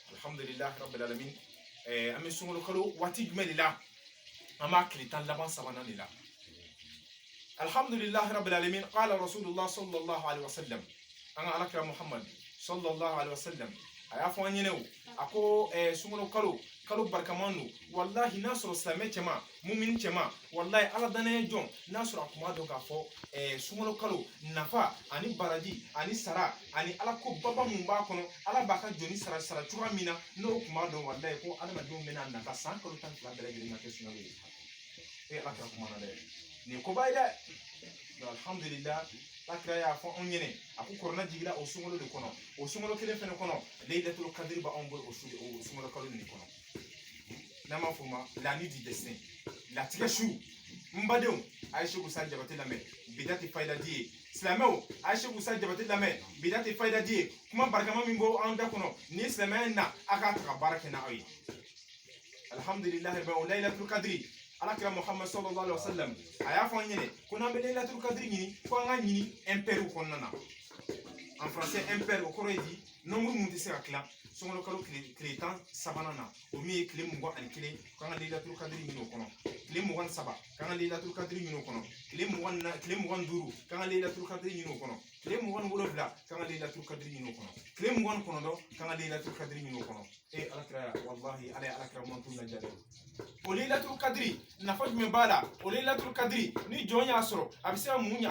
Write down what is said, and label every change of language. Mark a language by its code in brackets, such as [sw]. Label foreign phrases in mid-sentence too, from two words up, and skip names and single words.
[ar] الحمد لله رب العالمين [bm] an bɛ sunkalo kalo waati jumɛn de la an b'a tile 10 laban sabanan de la [ar] الحمد لله رب العالمين قال رسول الله صلى الله عليه [bm] wasallam an ka alakira muhammad [ar] صلى الله عليه وسلم [bm] a y'a fɔ an ɲɛnɛ o a ko sunkalo kalo barikaman don wallahi n'a sɔrɔ silamɛ cɛman mumini cɛman wallahi ala danaya jɔn n'a sɔrɔ a kun b'a dɔn k'a fɔ sunkalo kalo nafa ani baraji ani sara ani ala ko baba mun b'a kɔnɔ ala b'a ka jɔni sara cogoya min na n'o kun b'a dɔn wallahi ko adamadenw bɛna nata san kalo 12 bɛɛ lajɛlen ka kɛ sunkalo ye ala kɛra kuma na dɛ nin ye koba ye dɛ alhamdulillah akira y'a fɔ anw ɲɛnɛ a ko kɔrɔna jigira o sunkalo de kɔnɔ o sunkalo kelen fɛnɛ kɔnɔ [ar] ليلة القدر [bm] b'anw bolo o sunkalo kalo nin kɔnɔ n'an b'a fɔ o ma [fr] la nuit du destin [bm] latigɛ su n badenw a ye Seku Usa Jabate lamɛn bida tɛ fayida di ye silamɛw a ye Seku Usa Jabate lamɛn bida tɛ fayida di ye kuma barikama min bɔ an da kɔnɔ ni silamɛya na a k'a ta ka baara kɛ n'aw ye alhamdulillah o [ar] ليلة القدر [bm] alakira muhammad [ar] صلى الله عليه وسلم [bm] a y'a fɔ an ɲɛnɛ ko n'an bɛ [ar] ليلة القدر [bm] ɲini fo an ka ɲini impair kɔnɔna na [fr] en français [bm] impair o kɔrɔ ye di nombre mun tɛ se ka tila sunkalo kalo tile 10 sabanan na o min ye tile 21 k'an ka [ar] ليلة القدر [bm] ɲini o kɔnɔ tile 27 k'an ka [ar] ليلة القدر [bm] ɲini o kɔnɔ tile 25 k'an ka [ar] ليلة القدر [bm] ɲini o kɔnɔ tile 27 k'an ka [ar] ليلة القدر [bm] ɲini o kɔnɔ tile 29 k'an ka [ar] ليلة القدر [bm] ɲini o kɔnɔ alakira wallahi ala ye alakira mantu lajɛ o [ar] ليلة القدر [bm] nafa jumɛn b'a la o [ar] ليلة القدر [bm] ni jɔn y'a sɔrɔ a bɛ se ka mun ɲɛ